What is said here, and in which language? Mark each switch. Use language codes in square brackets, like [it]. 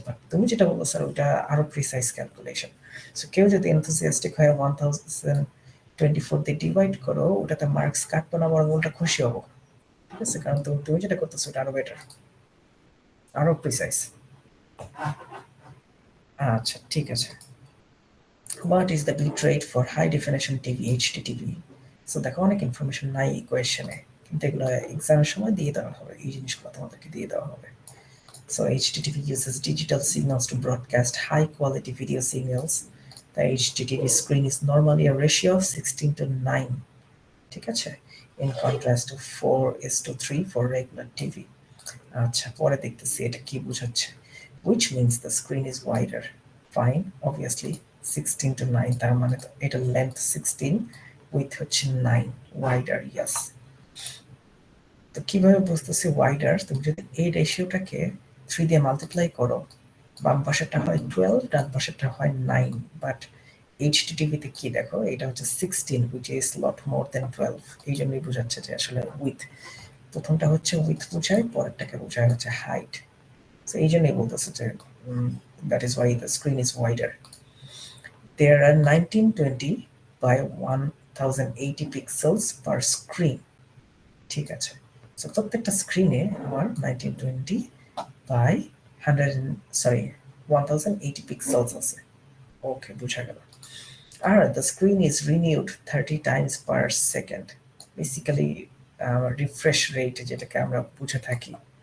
[bn] But তুমি যেটা বলছো স্যার, ওটা আরো প্রিসাইজ ক্যালকুলেশন। সো কেউ যদি এনথুসিয়াস্টিক হয়ে 1024 দিয়ে ডিভাইড করো, ওটাতে মার্কস কাটবো না, বরং ওটা খুশি হবো, ঠিক আছে। কারণ তুমি যেটা করতেছো ওটা আরো বেটার, আরো প্রিসাইজ। আচ্ছা, ঠিক আছে। [en] What is the bit rate for high definition TV HDTV? [bn] So দেখো অনেক ইনফরমেশন নাই এই কোয়েশ্চেনে, কিন্তু এগুলো এক্সামের সময় দিয়ে দেওয়া হবে, এই জিনিসগুলো তোমাদেরকে দিয়ে দেওয়া হবে। [en] So HDTV uses digital signals to broadcast high quality video signals. The HDTV screen is normally a ratio of 16:9, [bn] ঠিক আছে, [en] in contrast to 4:3 for regular TV. [bn] আচ্ছা, পরে দেখতেছি এটা কি বোঝাচ্ছে। [en] Which means the screen is wider. [bn] Fine, obviously 16:9, তার মানে তো এটা লেন্থ 16, উইথ হচ্ছে 9, ওয়াইডার, ইয়েস। তো কিভাবে বুঝতেছি ওয়াইডার? তুমি যদি এই রেশিওটাকে 3 দিয়ে মাল্টিপ্লাই করো, বাম পাশেরটা হয় 12, ডান পাশেরটা হয় 9, বাট এইচডিটিভিতে কি দেখো, এটা হচ্ছে 16, [en] which is lot more than 12, [bn] এই জন্যই বোঝাচ্ছে যে আসলে উইথ। প্রথমটা হচ্ছে উইথ বোঝায়, পরেরটাকে বোঝায় হচ্ছে হাইট। তো এই জন্যই বলতেছে যে [en] that is why the screen is wider. There are 1920 by 1080 pixels per screen, [bn] ঠিক আছে। সো প্রত্যেকটা স্ক্রিনে আমার 1920 by 1080 পিক্সেলস আছে। ওকে, বুঝা গেল। [en] আর the screen is renewed 30 times per second, [bn] basically refresh rate যেটাকে আমরা বুঝে থাকি।